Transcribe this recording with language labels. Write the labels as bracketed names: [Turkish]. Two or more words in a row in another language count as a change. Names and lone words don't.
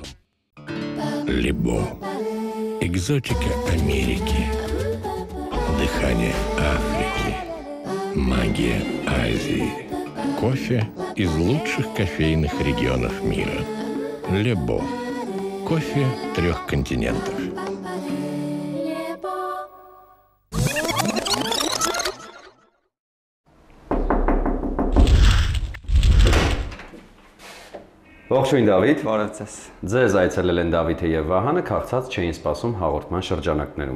[Russian] Лебо. Экзотика Америки. Дыхание Африки. Магия Азии. Кофе из лучших кофейных регионов мира. Лебо. Кофе 3 континентов. [Armenian] Ողջույն Դավիթ։ Բարև ձեզ։ Ձեզ այցելել են Դավիթը եւ Վահանը, քաղցած չէին սպասում հաղորդման շրջանակներում։